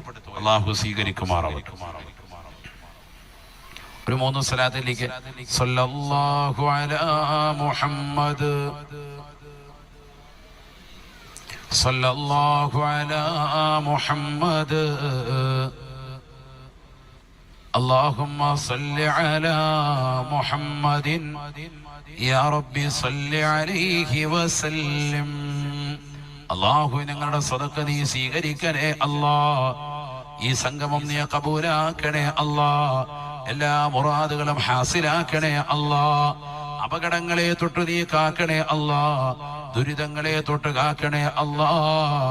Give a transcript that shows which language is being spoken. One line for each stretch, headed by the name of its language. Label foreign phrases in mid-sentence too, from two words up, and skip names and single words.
Malayalam: അള്ളാഹു സ്വീകരിക്കുമാറാവട്ടെ. ഒരു 3 സ്വലാത്തിലേക്ക്
Arabic: صلى الله على محمد صلى الله على محمد اللهم صل على محمد يا ربي صل عليه وسلم.
Malayalam: അല്ലാഹു ഞങ്ങളുടെ സദഖ നീ സ്വീകരിക്കണേ അല്ലാഹ്. ഈ സംഗമം നീ കബൂലാക്കണേ അല്ലാഹ്. എല്ലാ മുറാദുകളും ഹാസിലാക്കണേ അല്ലാഹ്. അപകടങ്ങളെ തൊട്ട് നീ കാക്കണേ അല്ലാഹ്. ദുരിതങ്ങളെ തൊട്ട് കാക്കണേ അല്ലാഹ്.